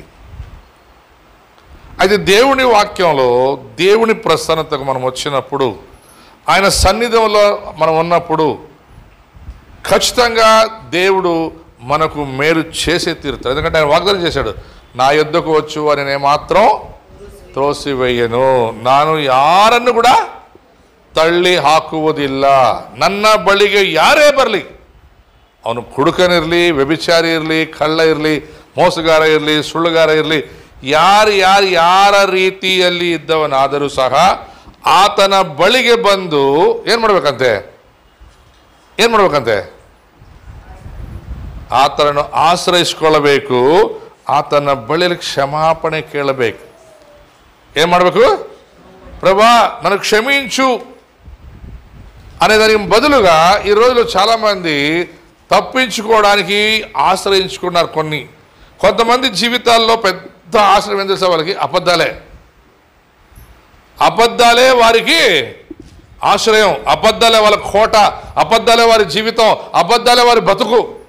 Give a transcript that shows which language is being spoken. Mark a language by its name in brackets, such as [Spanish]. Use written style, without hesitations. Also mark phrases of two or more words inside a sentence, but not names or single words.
[Telugu] అయితే దేవుని వాక్యంలో దేవుని ప్రసన్నతకు మనం వచ్చినప్పుడు, ఆయన సన్నిధిలో మనం ఉన్నప్పుడు ఖచ్చితంగా దేవుడు మనకు మేలు చేసే తీరుతాడు. ఎందుకంటే ఆయన వాగ్దానం చేశాడు, నా యొద్దకు వచ్చు అని నేను మాత్రం ತ್ರೋಸಿವೆಯ್ಯನು, [Kannada] ನಾನು ಯಾರನ್ನು ಕೂಡ ತಳ್ಳಿ ಹಾಕುವುದಿಲ್ಲ. ನನ್ನ ಬಳಿಗೆ ಯಾರೇ ಬರಲಿ, ಅವನು ಕುಡುಕನಿರಲಿ, ವ್ಯಭಿಚಾರಿ ಇರಲಿ, ಕಳ್ಳ ಇರಲಿ, ಮೋಸಗಾರ ಇರಲಿ, ಸುಳ್ಳುಗಾರ ಇರಲಿ, ಯಾರ ರೀತಿಯಲ್ಲಿ ಇದ್ದವನಾದರೂ ಸಹ ಆತನ ಬಳಿಗೆ ಬಂದು ಏನು ಮಾಡಬೇಕಂತೆ? ಆತನನ್ನು ಆಶ್ರಯಿಸಿಕೊಳ್ಳಬೇಕು, ಆತನ ಬಳಿಯಲ್ಲಿ ಕ್ಷಮಾಪಣೆ ಕೇಳಬೇಕು. ಏನು ಮಾಡಬೇಕು? [Telugu] ప్రభా నన్ను క్షమించు అనేదానికి బదులుగా ఈ రోజులో చాలామంది తప్పించుకోవడానికి ఆశ్రయించుకున్నారు. కొంతమంది జీవితాల్లో పెద్ద ఆశ్రయం ఏం తెలుసా వాళ్ళకి? అబద్ధాలే వారికి ఆశ్రయం, అబద్ధాలే వాళ్ళ కోట, అబద్ధాలే వారి జీవితం, అబద్ధాలే వారి బతుకు.